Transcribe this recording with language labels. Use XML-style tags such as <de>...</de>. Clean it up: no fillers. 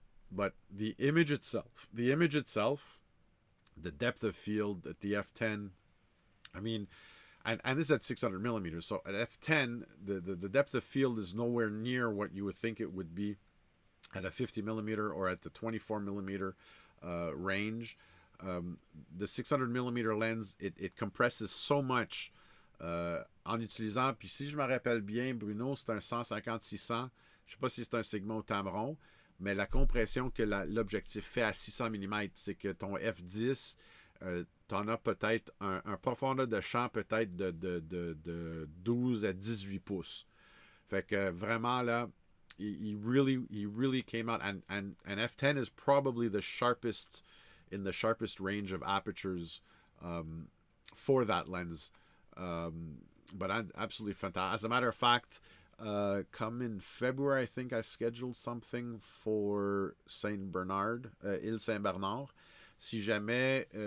<en>But the image itself, the depth of field at the f10, I mean, and this is at 600 millimeters. So at f10, the depth of field is nowhere near what you would think it would be at a 50 millimeter or at the 24 millimeter range. The 600 millimeter lens, it compresses so much</en> <fr>en utilisant, puis si je me rappelle bien, Bruno, c'est un 150-600. Je sais pas si c'est un segment au Tamron, mais la compression que l'objectif fait à 600 mm, c'est que ton f10, tu en as peut-être un profondeur de champ peut-être de 12 à 18 pouces. Fait que vraiment là,</fr> <en>he really came out, and f10 is probably the sharpest range of apertures for that lens. But absolutely fantastic. As a matter of fact, come in February, I think I scheduled something for Saint Bernard, Île Saint Bernard.</en> <fr>Si jamais</fr>